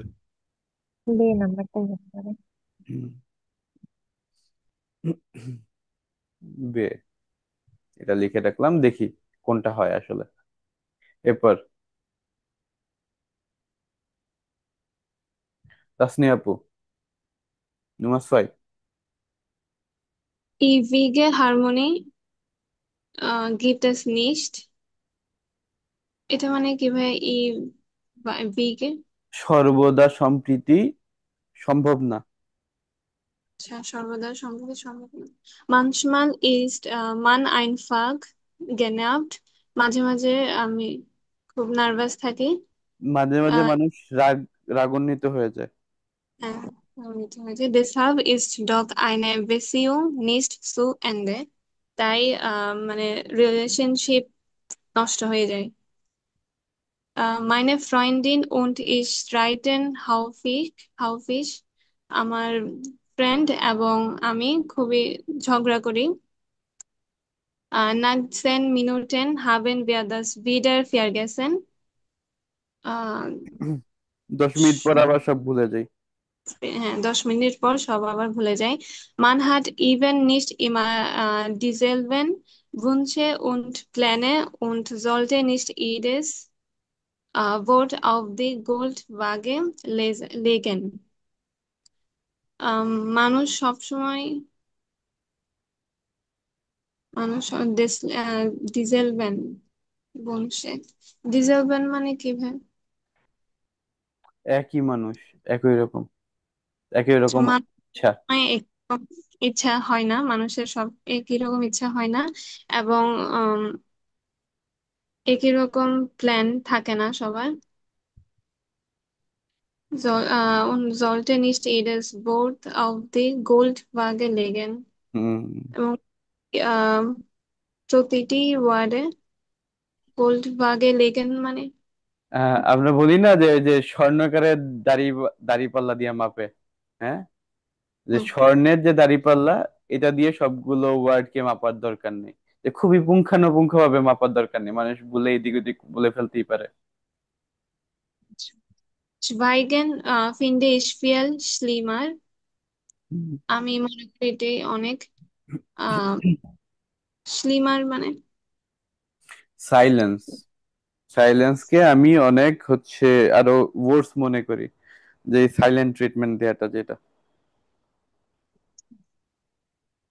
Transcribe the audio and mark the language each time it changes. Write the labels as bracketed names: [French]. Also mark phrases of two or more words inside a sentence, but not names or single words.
[Bangla] বি নাম্বারটাই হতে পারে। হুম। বে, এটা লিখে রাখলাম, দেখি কোনটা হয় আসলে। এরপর তাসনিয়া আপু, [German] nummer 2। Ewige Harmonie gibt es nicht. [Bangla] এটা মানে কি ভাই? বিগে, সর্বদা সম্প্রীতি সম্ভব না। আচ্ছা, সর্বদা সম্পর্কে সম্ভব না। [German] Manchmal ist man einfach genervt. [Bangla] মাঝে মাঝে আমি খুব নার্ভাস থাকি। মাঝে মাঝে আহ, মানুষ রাগান্বিত হয়ে যায়। হ্যাঁ, নার্ভাস হয়েছে। [German] Deshalb ist doch eine Beziehung nicht zu Ende. [Bangla] তাই মানে রিলেশনশিপ নষ্ট হয়ে যায়। [German] Meine Freundin und ich streiten häufig. [Bangla] আমার ফ্রেন্ড এবং আমি খুবই ঝগড়া করি। [German] Nach 10 Minuten haben wir das wieder vergessen. আহ, [Bangla] 10 মিনিট পর আবার সব ভুলে যাই। হ্যাঁ, 10 মিনিট পর সব আবার ভুলে যায়। [German] Man hat even nicht immer dieselben Wünsche und Pläne und sollte nicht jedes Wort auf die Goldwaage legen. [Bangla] মানুষ সবসময় মানুষ ডিজেলভ্যান বলছে। ডিজেলভ্যান মানে কি ভাই? একই মানুষ, একই রকম, একই রকম ইচ্ছা। মানে ইচ্ছা হয় না, মানুষের সব একই রকম ইচ্ছা হয় না, এবং উম, একই রকম প্ল্যান থাকে না সবার। [German] Und sollte nicht jedes Wort auf die Goldwaage legen. হুম। [Bangla] এবং আহ, প্রতিটি ওয়ার্ডে [German] Goldwaage legen [Bangla] মানে আমরা বলি না যে ওই যে স্বর্ণকারের দাড়ি, দাড়ি পাল্লা দিয়ে মাপে। হ্যাঁ, যে হুম, স্বর্ণের যে দাড়ি পাল্লা, এটা দিয়ে সবগুলো ওয়ার্ড কে মাপার দরকার নেই, যে খুবই পুঙ্খানুপুঙ্খ ভাবে মাপার দরকার নেই, মানুষ বলে এদিক ওদিক বলে ফেলতেই পারে। [German] Schweigen finde ich viel schlimmer. হুম। [Bangla] আমি মনে করি এটাই অনেক আহ স্লিমার মানে সাইলেন্স, সাইলেন্স কে আমি অনেক হচ্ছে আরো ওয়ার্স মনে করি, যে [English] silent treatment [Bangla] দেয়াটা যেটা, যে